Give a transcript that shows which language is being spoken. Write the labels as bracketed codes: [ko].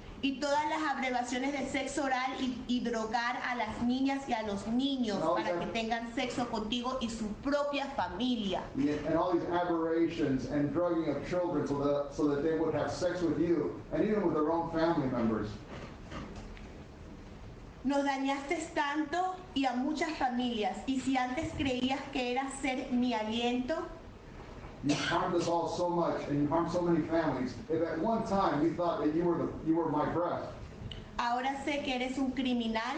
[es] y todas las abreviaciones de sexo oral y drogar a las niñas y a los niños No, para ya- que tengan sexo contigo y su propia familia. [en] And all these aberrations and drugging of children so that they would have sex with you and even with their own family members. [es] Nos dañaste tanto y a muchas familias, y si antes creías que era ser mi aliento, [en] You harmed us all so much, and you harmed so many families. If at one time we thought that you were my breath, [es] ahora sé que eres un criminal,